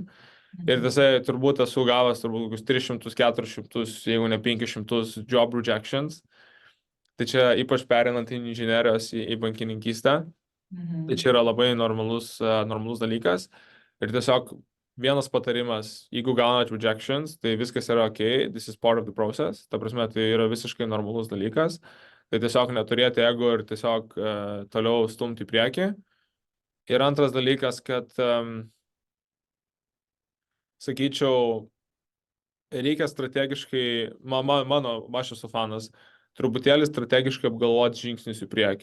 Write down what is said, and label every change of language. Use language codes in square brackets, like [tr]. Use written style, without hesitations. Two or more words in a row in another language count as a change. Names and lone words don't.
[lt] Ir tiesiai turbūt esu gavęs kokius 300, 400, jeigu ne 500 [en] job rejections. [lt] Tai čia ypač perinant į inžinerijos į bankininkystę. Tai čia yra labai normalus dalykas. Ir tiesiog vienas patarimas, jeigu gaunat rejections, tai viskas yra ok, [en] this is part of the process. [lt] Ta prasme, tai yra visiškai normalus dalykas. Tai tiesiog neturėti ego ir tiesiog toliau stumti į priekį. Ir antras dalykas, kad sakyčiau, reikia strategiškai, aš esu fanas, truputėlį strategiškai apgalvoti žingsnius į priekį.